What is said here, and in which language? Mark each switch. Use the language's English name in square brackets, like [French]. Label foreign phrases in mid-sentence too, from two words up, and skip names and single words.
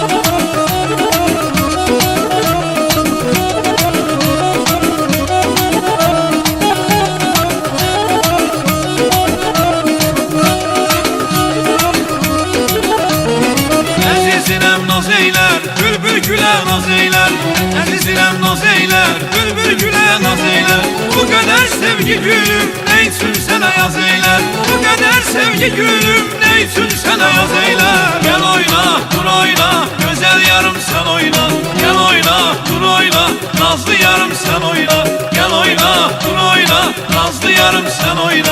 [Azerbaijani] Əzizinem naz eyler, bülbül gülə naz eyler. Əzizinem naz eyler, bülbül gülə naz eyler. [Turkish] Bu kadar sevgi gülüm, ne için sana yaz eyler. Bu kadar sevgi gülüm, ne için sana yaz eyler. Gel oyna, dur oyna, güzel yarım sen oyna. Gel oyna, dur oyna, nazlı yarım sen oyna. Gel oyna, dur oyna, nazlı yarım sen oyna.